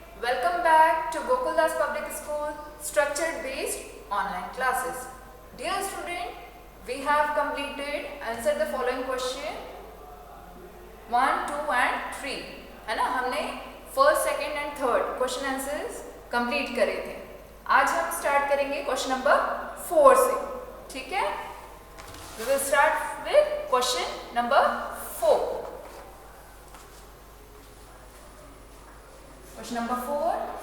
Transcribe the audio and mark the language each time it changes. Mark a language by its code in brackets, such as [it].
[en] Welcome back to Gokuldas Public School structured based online classes. Dear student, we have completed answer the following question 1, 2 and 3 [hi] है ना. हमने first second and third question answers complete करे थे. आज हम start करेंगे question number 4 से. ठीक है. [en] We will start with question number 4. Question number 4.